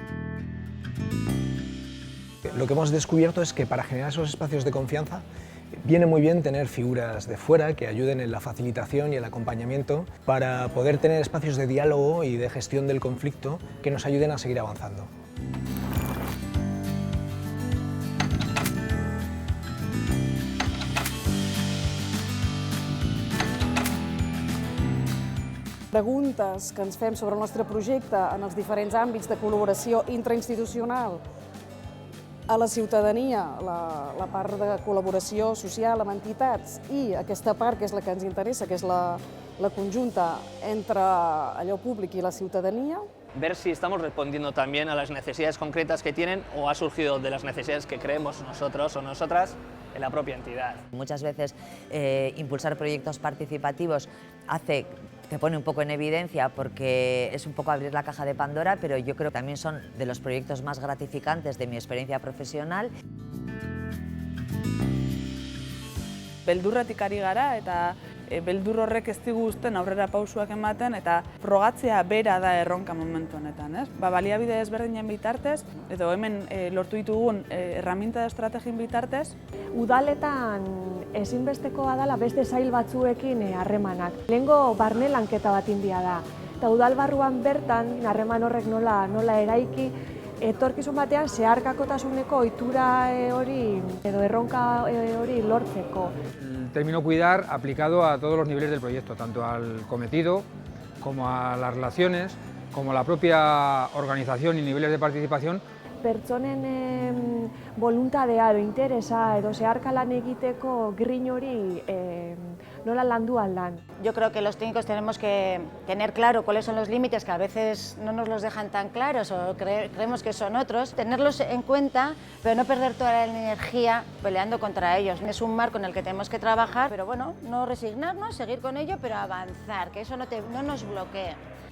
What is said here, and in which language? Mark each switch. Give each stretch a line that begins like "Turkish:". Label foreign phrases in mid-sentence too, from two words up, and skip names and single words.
Spanish: Lo que hemos descubierto es que para generar esos espacios de confianza viene muy bien tener figuras de fuera que ayuden en la facilitación y el acompañamiento para poder tener espacios de diálogo y de gestión del conflicto que nos ayuden a seguir avanzando.
Catalan: Preguntes que ens fem sobre el nostre projecte en els diferents àmbits de col·laboració intrainstitucional a la ciutadania, la part de col·laboració social amb entitats i aquesta part que és la que ens interessa, que és la conjunta entre allò públic i la ciutadania.
Spanish: Ver si estamos respondiendo también a las necesidades concretas que tienen o ha surgido de las necesidades que creemos nosotros o nosotras en la propia entidad. Muchas veces impulsar proyectos participativos te pone un poco en evidencia porque es un poco abrir la caja de Pandora, pero yo creo que también son de los proyectos más gratificantes de mi experiencia profesional.
Basque: Beldurretik ari gara eta beldur horrek ez digu uzten aurrera pausuak ematen eta frogatzea bera da erronka momentu honetan, ez? Baliabide ezberdinen bitartez edo hemen lortu ditugun erreminta estrategien bitartez. Udaletan ezinbestekoa dela beste sail batzuekin harremanak. Lehengo barne lanketa bat india da. Eta udal barruan bertan harreman horrek nola eraiki, etorkizun batean zeharkakotasuneko ohitura hori edo erronka hori lortzeko.
Spanish: El término cuidar aplicado a todos los niveles del proyecto, tanto al cometido como a las relaciones como la propia organización y niveles de participación.
Basque: Pertsonen voluntadea edo interesa edo zeharka lan egiteko grin hori nola landu aldan.
Spanish: Yo creo que los técnicos tenemos que tener claro cuáles son los límites, que a veces no nos los dejan tan claros o creemos que son otros, tenerlos en cuenta, pero no perder toda la energía peleando contra ellos. Es un marco en el que tenemos que trabajar, pero bueno, no resignarnos, seguir con ello, pero avanzar, que eso no nos bloquee.